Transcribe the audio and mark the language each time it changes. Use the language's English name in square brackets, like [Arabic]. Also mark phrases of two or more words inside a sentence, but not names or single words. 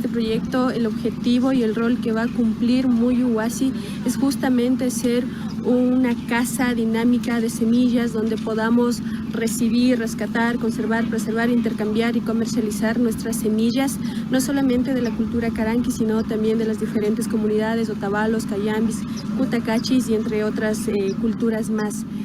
[Spanish] este proyecto, el objetivo y el rol que va a cumplir Muyuhuasi es justamente ser una casa dinámica de semillas donde podamos recibir, rescatar, conservar, preservar, intercambiar y comercializar nuestras semillas, no solamente de la cultura caranqui, sino también de las diferentes comunidades, otavalos, cayambis, cutacachis y entre otras culturas más.